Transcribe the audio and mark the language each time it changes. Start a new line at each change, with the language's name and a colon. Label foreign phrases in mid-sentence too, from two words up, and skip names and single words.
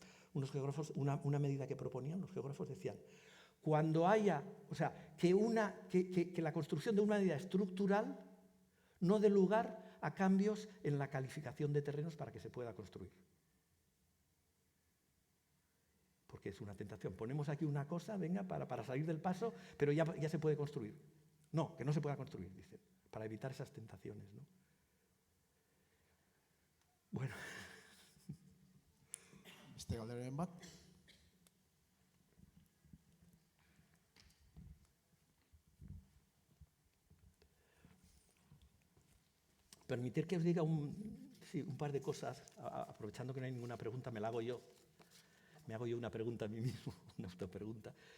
Spanish: Unos geógrafos, una medida que proponían, los geógrafos decían, cuando haya, o sea, que la construcción de una medida estructural no dé lugar a cambios en la calificación de terrenos para que se pueda construir. Porque es una tentación. Ponemos aquí una cosa, venga, para salir del paso, pero ya se puede construir. No, que no se pueda construir, dicen, para evitar esas tentaciones, ¿no? Bueno.
Basque: Galderen bat.
Spanish: Permitir que os diga un par de cosas, aprovechando que no hay ninguna pregunta, me la hago yo. Me hago yo una pregunta a mí mismo, una autopregunta.